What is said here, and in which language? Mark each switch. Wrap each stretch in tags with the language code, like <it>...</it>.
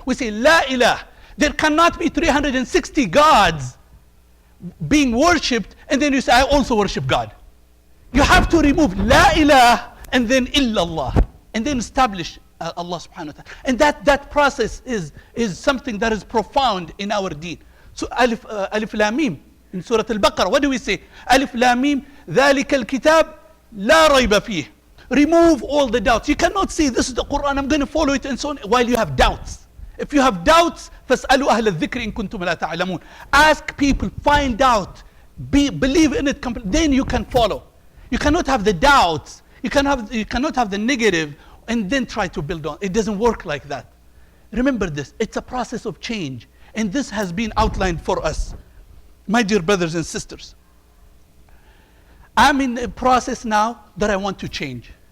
<en>We say La ilaha. There cannot be 360 gods being worshipped and then you say I also worship God. You have to remove La ilaha and then illallah and then establish Allah subhanahu wa ta'ala. And that process is something that is profound in our deen. So Alif Lam Mim in Surah Al-Baqarah, what do we say?</en> <ar>Alif Lam Mim, ذَلِكَ الْكِتَابِ لَا رَيْبَ فِيهِ.</ar> <en>Remove all the doubts. You cannot say this is the Quran, I'm going to follow it and so on, while you have doubts. If you have doubts,</en> <ar>فَاسْأَلُوا أَهْلَ الذِّكْرِ إِن كُنتُمْ لَا تَعْلَمُونَ.</ar> <en>Ask people, find out, believe in it, then you can follow. You cannot have the doubts, you cannot have the negative, and then try to build on. It doesn't work like that. Remember this, it's a process of change. And this has been outlined for us. My dear brothers and sisters, I'm in a process now that I want to change.</en>